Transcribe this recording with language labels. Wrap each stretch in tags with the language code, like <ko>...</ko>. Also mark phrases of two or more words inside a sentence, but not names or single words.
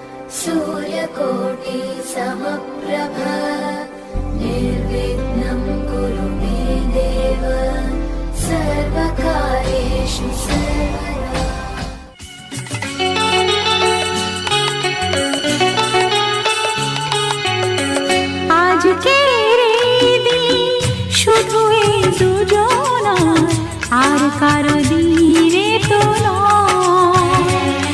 <sa>सूर्यकोटि समप्रभ निर्विघ्नं कुरु मे देव सर्वकार्येषु सर्वदा।</sa> <bn>আজকের এই দিন শুধু এই দুজনার, আর কারো দিনে তো নয়।</bn>